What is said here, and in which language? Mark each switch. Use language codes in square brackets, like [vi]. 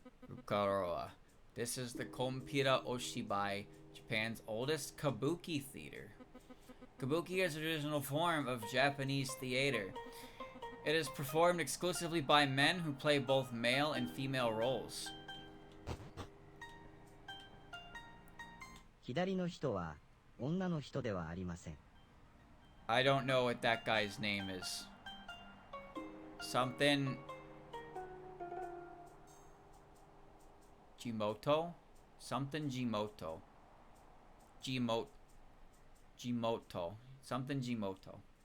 [en] Rukaroa. This is the Kompira Oshibai, Japan's oldest kabuki theater. Kabuki is a traditional form of Japanese theater. It is performed exclusively by men who play both male and female roles. [ja] 左の人は女の人ではありません。 [en] I don't know what that guy's name is. Something Jimoto? Something Jimoto. Jimoto. Something Jimoto.